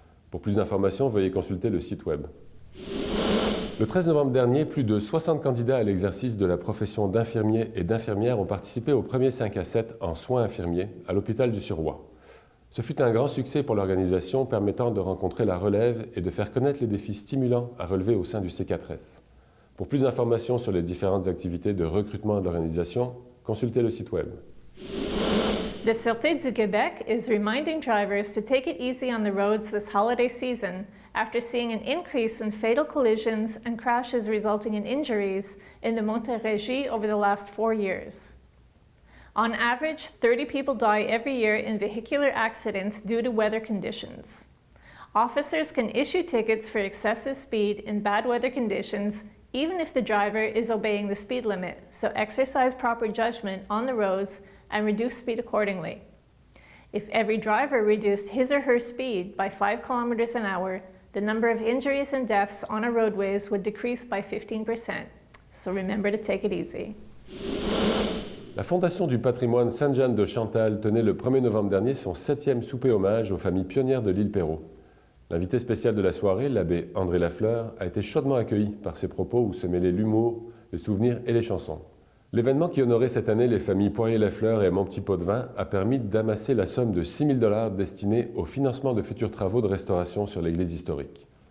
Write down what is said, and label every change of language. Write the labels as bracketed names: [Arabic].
[French] Pour plus d'informations, veuillez consulter le site web. Le 13 novembre dernier, plus de 60 candidats à l'exercice de la profession d'infirmier et d'infirmière ont participé au premier 5 à 7 en soins infirmiers à l'hôpital du Suroît. Ce fut un grand succès pour l'organisation permettant de rencontrer la relève et de faire connaître les défis stimulants à relever au sein du C4S. Pour plus d'informations sur les différentes activités de recrutement de l'organisation, consultez le site web. [English] The Sûreté du Québec is reminding drivers to take it easy on the roads this holiday season after seeing an increase in fatal collisions and crashes resulting in injuries in the Montérégie over the last 4 years. On average, 30 people die every year in vehicular accidents due to weather conditions. Officers can issue tickets for excessive speed in bad weather conditions even if the driver is obeying the speed limit, so exercise proper judgment on the roads and reduce speed accordingly. If every driver reduced his or her speed by 5 kilometers an hour, the number of injuries and deaths on our roadways would decrease by 15%. So remember to take it easy. [French] La Fondation du patrimoine Sainte-Jeanne de Chantal tenait le 1er novembre dernier son 7e souper hommage aux familles pionnières de l'île Perrot. L'invité spécial de la soirée, l'abbé André Lafleur, a été chaudement accueilli par ses propos où se mêlaient l'humour, les souvenirs et les chansons. L'événement qui honorait cette année les familles Poirier-Lafleur et Mon Petit Pot de Vin a permis d'amasser la somme de 6 000 $ destinée au financement de futurs travaux de restauration sur l'église historique.